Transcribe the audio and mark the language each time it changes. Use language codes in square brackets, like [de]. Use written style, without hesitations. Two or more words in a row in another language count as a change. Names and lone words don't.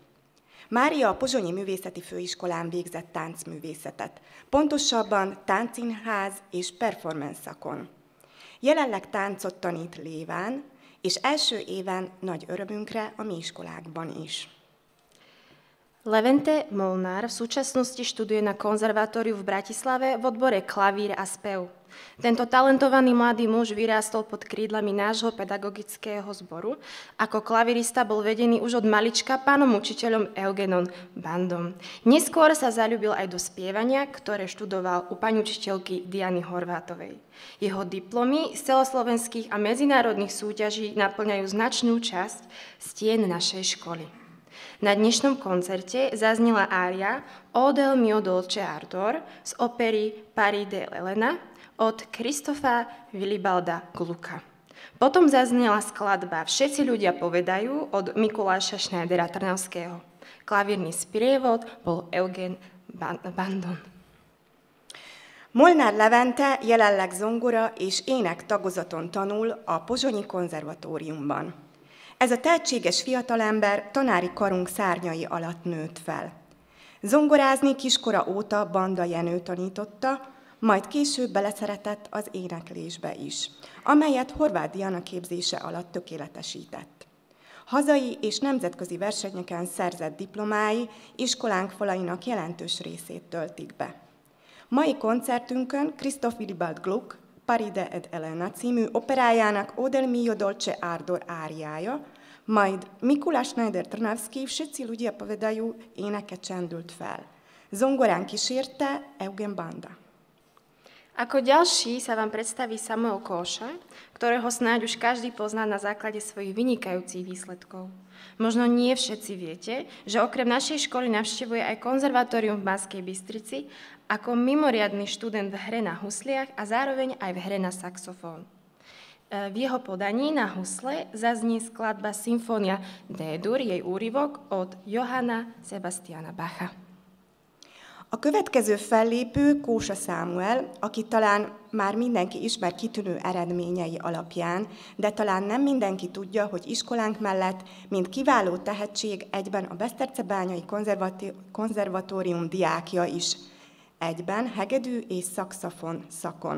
[hu] Mária a Pozsonyi Művészeti Főiskolán végzett táncművészetet, pontosabban táncszínház és performance szakon. Jelenleg táncot tanít Léván, és első éven nagy örömünkre a mi iskolákban is. [sk] Levente Molnár v súčasnosti študuje na konzervatóriu v Bratislave v odbore klavír a spev. Tento talentovaný mladý muž vyrástol pod krídlami nášho pedagogického zboru. Ako klavirista bol vedený už od malička pánom učiteľom Eugenom Bandom. Neskôr sa zaľúbil aj do spievania, ktoré študoval u pani učiteľky Diany Horvátovej. Jeho diplomy z celoslovenských a medzinárodných súťaží naplňajú značnú časť stien našej školy. Na dnešnom koncerte zaznela ária O del mio dolce ardor z opery Paris de l'Elena od Kristofa Vilibalda Glucka. Potom zaznela skladba Všetci ľudia povedajú od Mikuláša Schneidera Trnavského. Klavírny sprievod bol Eugen Bandon. [hu] Molnár Levente jelenleg zongora és ének tagozaton tanul a Pozsonyi Konzervatóriumban. Ez a tehetséges fiatalember tanári karunk szárnyai alatt nőtt fel. Zongorázni kiskora óta Banda Jenő tanította, majd később beleszeretett az éneklésbe is, amelyet Horváth Diana képzése alatt tökéletesített. Hazai és nemzetközi versenyeken szerzett diplomái iskolánk falainak jelentős részét töltik be. Mai koncertünkön Christoph Willibald Gluck Paride ed Elena című operájának O del mio dolce ardor áriája, majd Mikuláš Schneider-Trnavský Všetci ľudia povedajú éneke csendült fel. Zongorán kísérte Eugen Banda. [sk] Ako ďalší sa vám predstaví Samuel Kóša, ktorého snáď už každý pozná na základe svojich vynikajúcich výsledkov. Možno nie všetci viete, že okrem našej školy navštevuje aj konzervatórium v Banskej Bystrici ako mimoriadny študent v hre na husliach a zároveň aj v hre na saxofón. V jeho podaní na husle zaznie skladba Symfónia D-dur, jej úryvok od Johanna Sebastiana Bacha. [hu] A következő fellépő Kósa Sámuel, aki talán már mindenki ismer kitűnő eredményei alapján, de talán nem mindenki tudja, hogy iskolánk mellett, mint kiváló tehetség, egyben a Besztercebányai konzervatórium diákja is, egyben hegedű és szaxofon szakon.